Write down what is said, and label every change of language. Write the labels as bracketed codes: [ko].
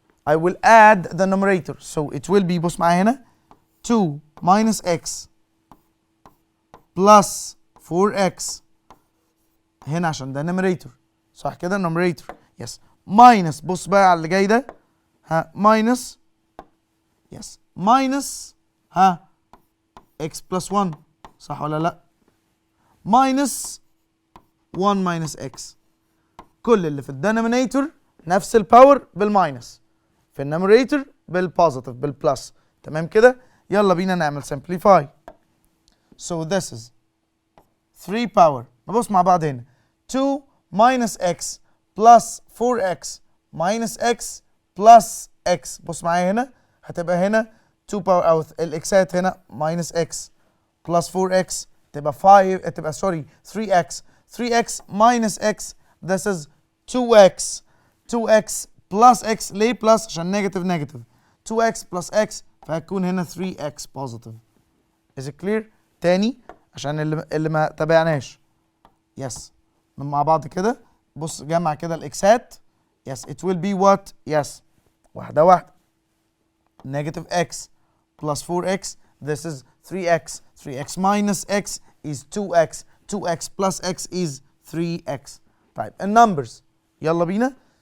[en] I will add the numerator so it will be [ar] بص معايا هنا [en] 2 minus x plus 4x هنا عشان ده numerator، صح كده؟ numerator yes minus بص بقى على اللي جاي ده ها minus yes minus ها x plus 1، صح ولا لا؟ minus 1 minus x. [ar] كل اللي في الدينومينيتور نفس الباور بالماينس، في النوميريتور بالبوزيتيف بالبلس. تمام كده؟ يلا بينا نعمل simplify. [en] So this is 3 power، [ar] نبص مع بعض هنا [en] 2 minus x plus 4x minus x plus x. [ar] بص معايا هنا هتبقى هنا 2 power او الاكسات هنا minus x plus 4x تبقى 5 تبقى سوري 3x [en] 3x minus x this is 2x 2x plus x ليه plus [ar] عشان نيجاتيف نيجاتيف [en] 2x plus x فهتكون هنا 3x positive. is it clear؟ [ar] تاني عشان اللي ما تابعناش. يس مع بعض كده بص جمع كده الاكسات. [en] Yes it will be what؟ Yes واحدة واحدة. negative x plus 4x this is 3x 3x minus x is 2x 2x plus x is 3x. [ar] طيب النمبرز يلا بينا.